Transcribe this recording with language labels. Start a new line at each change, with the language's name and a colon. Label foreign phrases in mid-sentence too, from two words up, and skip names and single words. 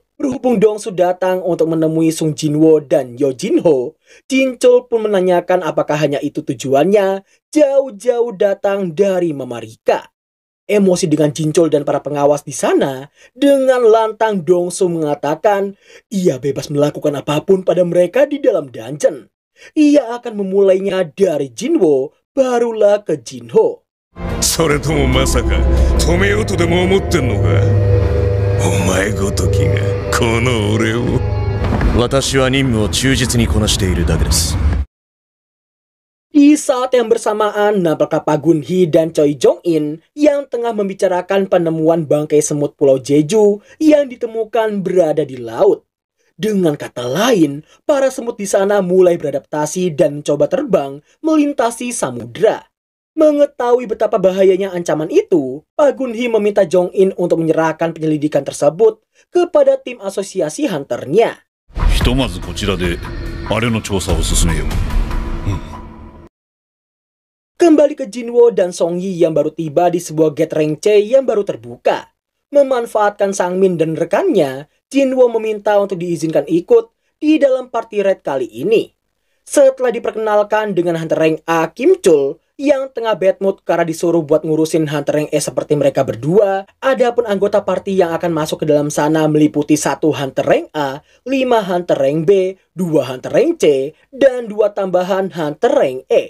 Indonesian: Berhubung Dongsu datang untuk menemui Sung Jinwoo dan Yo Jinho, Jinchul pun menanyakan apakah hanya itu tujuannya jauh-jauh datang dari Mama Rika. Emosi dengan Jinchul dan para pengawas di sana, dengan lantang Dongsu mengatakan ia bebas melakukan apapun pada mereka di dalam dungeon. Ia akan memulainya dari Jinwoo, barulah ke Jinho.
Japanese: それともまさか止めようとでも思ってんのか。お前ごときがこの俺を。私は任務を忠実にこなしているだけです。
Indonesian: Di saat yang bersamaan, nampaklah Pak Gun-hee dan Choi Jong-in yang tengah membicarakan penemuan bangkai semut Pulau Jeju yang ditemukan berada di laut. Dengan kata lain, para semut di sana mulai beradaptasi dan mencoba terbang melintasi samudra. Mengetahui betapa bahayanya ancaman itu, Pak Gun-hee meminta Jong-in untuk menyerahkan penyelidikan tersebut kepada tim asosiasi hunternya.
Japanese: ひとまずこちらであれの調査を進めよう。
Indonesian: Kembali ke Jinwoo dan Songyi yang baru tiba di sebuah gate rank C yang baru terbuka. Memanfaatkan Sangmin dan rekannya, Jinwoo meminta untuk diizinkan ikut di dalam
English: party raid
Indonesian: kali ini. Setelah diperkenalkan dengan Hunter Rank A Kim Chul yang tengah
English: bad mood
Indonesian: karena disuruh buat ngurusin Hunter Rank E seperti mereka berdua, adapun anggota party yang akan masuk ke dalam sana meliputi 1 Hunter Rank A, 5 Hunter Rank B, 2 Hunter Rank C, dan 2 tambahan Hunter Rank E.